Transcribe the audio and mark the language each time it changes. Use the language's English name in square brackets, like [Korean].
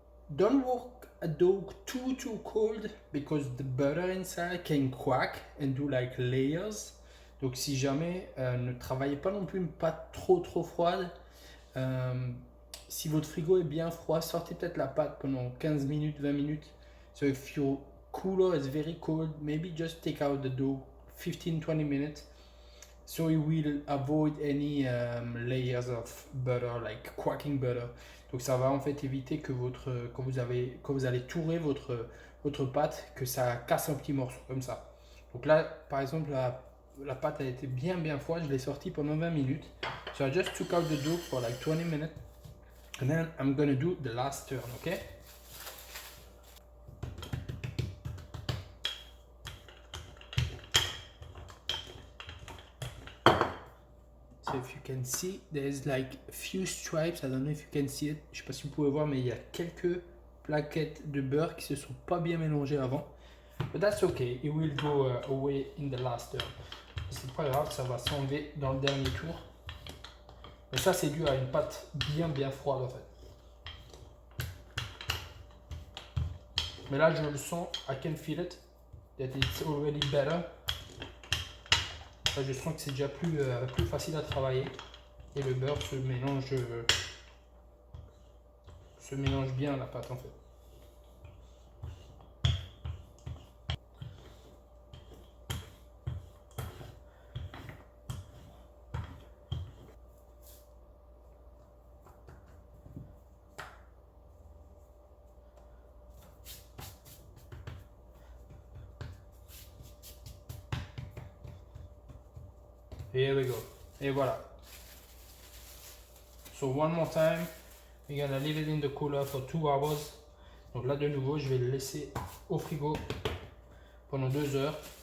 [English] Don't work a dough too cold because the butter inside can crack and do like layers. [French] Donc si jamais ne travaillez pas non plus une pâte trop froide. Si votre frigo est bien froid, sortez peut-être la pâte pendant 15 minutes, 20 minutes. [English] So if your cooler is very cold, maybe just take out the dough 15-20 minutes. So you will avoid any layers of butter, like cracking butter. [French] Donc ça va en fait éviter que quand vous allez tourer votre pâte, que ça casse un petit morceau comme ça. Donc là, par exemple, la pâte a été bien froide, je l'ai sortie pendant 20 minutes. [English] So I just took out the dough for like 20 minutes. And then I'm gonna do the last turn, okay? can see there's like few stripes. I don't know if you can see it. [French] Je sais pas si vous pouvez voir, mais il y a quelques plaquettes de beurre qui se sont pas bien mélangées avant. [English] But that's okay. It will go away in the last turn. [French] C'est pas grave, ça va s'enlever dans le dernier tour. Mais ça, c'est dû à une pâte bien froide en fait. Mais là, je le sens. [English] I can feel it. [French] That it's already better. Là, je sens que c'est déjà plus facile à travailler. Et le beurre se mélange bien à la pâte en fait. [English] Here we go. [French] Et voilà. [English] So one more time, we're gonna leave it in the cooler for 2 hours. [French] Donc là de nouveau, je vais le laisser au frigo pendant 2 heures.